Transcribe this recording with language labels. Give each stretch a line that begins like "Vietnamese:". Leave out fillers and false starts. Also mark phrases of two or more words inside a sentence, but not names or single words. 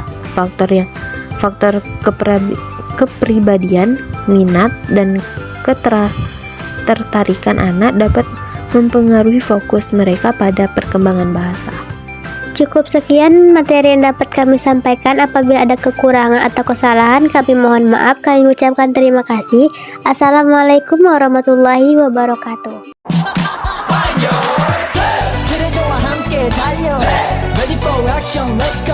Indonesian: Faktor kepribadian, minat, dan ketertarikan anak dapat mempengaruhi fokus mereka pada perkembangan bahasa. Cukup sekian materi yang dapat kami sampaikan. Apabila ada kekurangan atau kesalahan, kami mohon maaf. Kami ucapkan terima kasih.
Arabic: السلام عليكم ورحمة الله وبركاته.
Korean: 그대저와 함께 달려
English: Ready for action